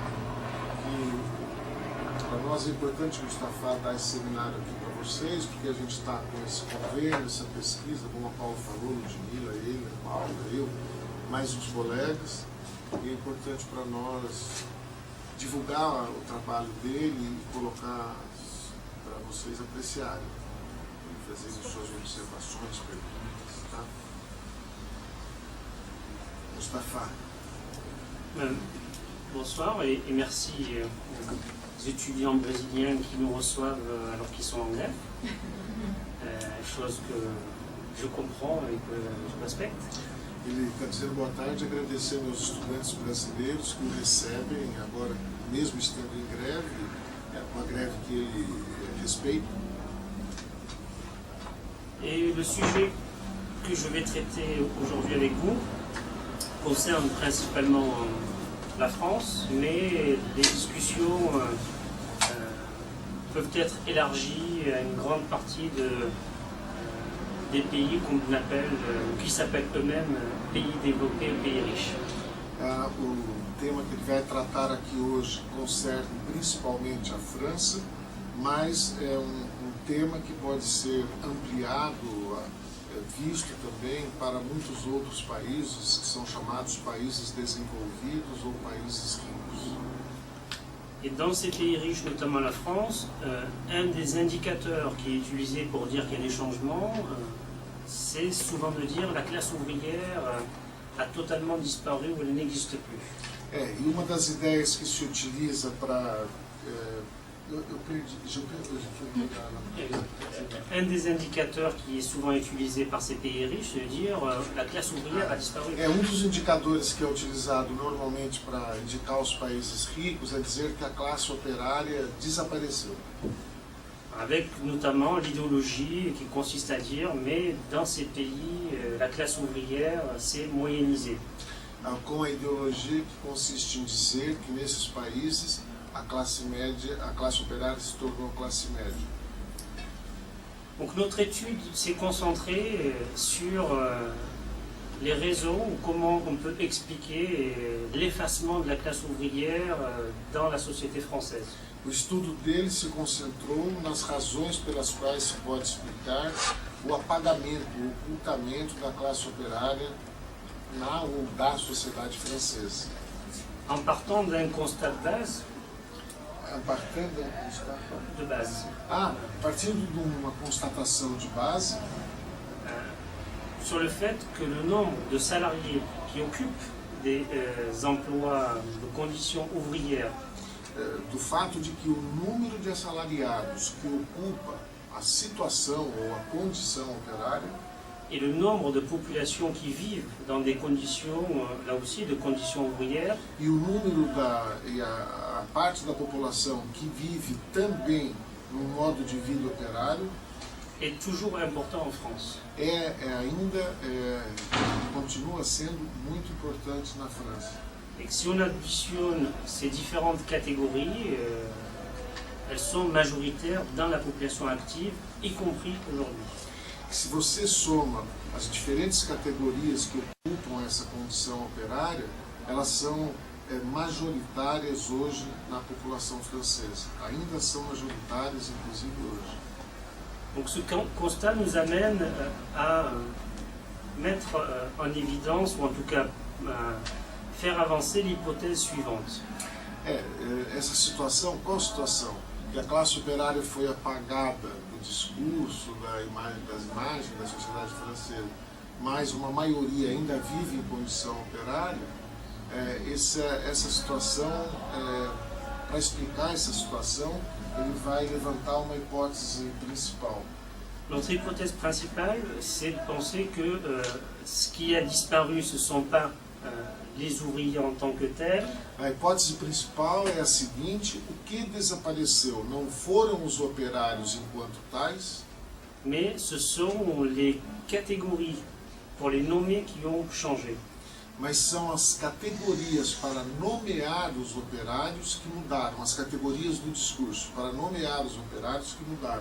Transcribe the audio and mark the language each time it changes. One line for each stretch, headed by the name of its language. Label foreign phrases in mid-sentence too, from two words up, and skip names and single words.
Portuguese: Para nós é importante, Mustafa, dar esse seminário aqui para vocês, porque a gente está com esse convênio, essa pesquisa, como a Paulo falou, Ludmila, ele, a Paula, eu, mais os colegas. E é importante para nós divulgar o trabalho dele e colocar para vocês apreciarem, e fazerem suas observações, perguntas, tá? Mustafa.
French: Bonsoir et merci aux étudiants brésiliens qui nous reçoivent alors qu'ils sont en grève, chose que je comprends et que je respecte.
Portuguese: Ele está dizendo boa tarde, agradecendo aos estudantes brasileiros que o recebem agora, mesmo estando em greve, uma greve que ele respeita.
French: Et le sujet que je vais traiter aujourd'hui avec vous concerne principalement la France, mais les discussions peuvent être élargies à une grande partie des pays qu'on appelle, qui s'appellent eux-mêmes pays développés ou pays riches.
Portuguese: O tema que ele vai tratar aqui hoje concerne principalmente a França, mas é um tema que pode ser ampliado, visto também para muitos outros países que são chamados países desenvolvidos ou países ricos.
French: Et dans ces pays riches, notamment la France, un des indicateurs qui est utilisé pour dire qu'il y a des changements, c'est souvent de dire la classe ouvrière a totalement disparu ou elle n'existe plus.
Portuguese: E uma das ideias que se utiliza para...
French: Un des indicateurs qui est souvent utilisé par ces pays riches, c'est de dire la classe ouvrière a disparu.
Portuguese: Dos indicadores que é utilizado normalmente para indicar os países ricos é dizer que a classe operária desapareceu.
French: Avec notamment l'idéologie qui consiste à dire mais dans ces pays la classe ouvrière s'est moyennisée.
Portuguese: Com a ideologia que consiste em dizer que nesses países a classe operária se tornou classe média.
French: Donc notre étude s'est concentrée sur les raisons ou comment on peut expliquer l'effacement de la classe ouvrière dans la société française.
Portuguese: O estudo dele se concentrou nas razões pelas quais se pode explicar o apagamento, o ocultamento da classe operária na ou da sociedade francesa.
French: En partant d'un constat
Portuguese: A partir da-
French: de base,
Portuguese: a partir de uma constatação de base
French: sur le fait que le nombre de salariés qui occupent des emplois de conditions ouvrières
Portuguese: do fato de que o número de assalariados que ocupa a situação ou a condição operária
French: et le nombre de populations qui vivent dans des conditions, là aussi, de conditions ouvrières,
Portuguese: e o número e a parte da população que vive também num modo de vida operário
French: est toujours important en France.
Portuguese: Continua sendo muito importante na França.
French: Et que si on additionne ces différentes catégories, elles sont majoritaires dans la population active, y compris aujourd'hui.
Portuguese: Se você soma as diferentes categorias que ocupam essa condição operária, elas são majoritárias hoje na população francesa. Ainda são majoritárias, inclusive hoje.
French: Donc ce constat nous amène à mettre en évidence, ou en tout cas faire avancer l'hypothèse suivante.
Portuguese: Essa situação, qual situação? Que a classe operária foi apagada do discurso, das imagens da sociedade francesa, mas uma maioria ainda vive em condição operária. Essa situação, para explicar essa situação, ele vai levantar uma hipótese principal.
French: Notre hypothèse principale, c'est de penser que ce qui a disparu, ce ne sont pas les ouvriers en tant que tels.
Portuguese: A hipótese principal é a seguinte: o que desapareceu não foram os operários enquanto tais,
French: mais ce sont les catégories, pour les nommer, qui ont changé.
Portuguese: mas são as categorias para nomear os operários que mudaram, as categorias do discurso para nomear os operários que mudaram.